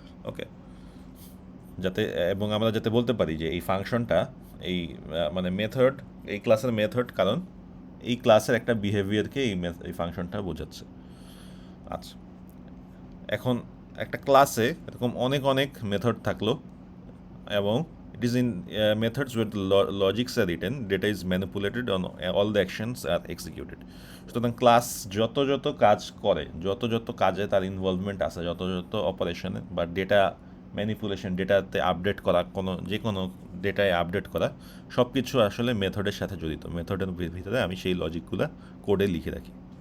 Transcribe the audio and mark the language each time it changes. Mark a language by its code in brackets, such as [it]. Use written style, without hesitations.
[bn] ওকে, যাতে, এবং আমরা যাতে বলতে পারি যে এই ফাংশনটা, এই মানে মেথড, এই ক্লাসের মেথড, কারণ এই ক্লাসের একটা বিহেভিয়ারকে এই ফাংশনটা বোঝাচ্ছে। আচ্ছা, এখন একটা ক্লাসে এরকম অনেক অনেক মেথড থাকলো, এবং [en] It is in methods where the logics are written, data is manipulated on all the actions are executed. [bn] সুতরাং ক্লাস যত যত কাজ করে, যত যত কাজে তার ইনভলভমেন্ট আছে, যত যত অপারেশনে বা ডেটা ম্যানিপুলেশন, ডেটাতে আপডেট করা, যে কোনো ডেটায় আপডেট করা, সব কিছু আসলে মেথডের সাথে জড়িত। মেথডের ভিতরে আমি সেই লজিকগুলো কোডে লিখে রাখি।